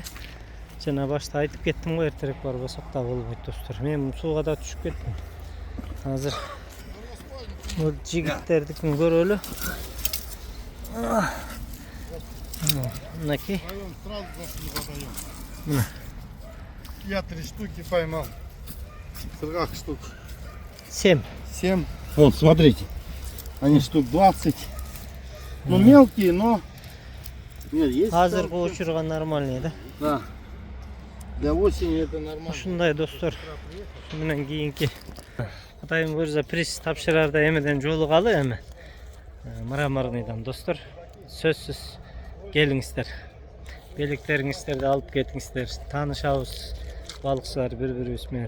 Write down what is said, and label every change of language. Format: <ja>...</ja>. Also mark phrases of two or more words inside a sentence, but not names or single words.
<ky>Жана башта айтып кеттим го, эртерээк барбасак да болбойт достор. Мен сууга да түшүп кеттим. Азыр бул жигиттердикин көрөлү. Мынакей. Мына.</ky> <ru>Я 3 штуки поймал. Сыргак штук 7. 7. Вот, смотрите. Они штук 20. Ну, мелкие, но... Нет, есть.</ru> <ky>Азыркы учурган нормальный, да?</ky> <ru>Да. Для осени это нормально.</ru> <ky>Ушундай достор. Ушу менен кийинки Кудайым буйрса приз тапшырарда эмеден жолугалы эми. Мраморныйдан достор. Сөзсүз келиңиздер. Белектериңиздерди алып кетиңиздер. Таанышабыз балыкчылар бири-бирибиз менен.</ky>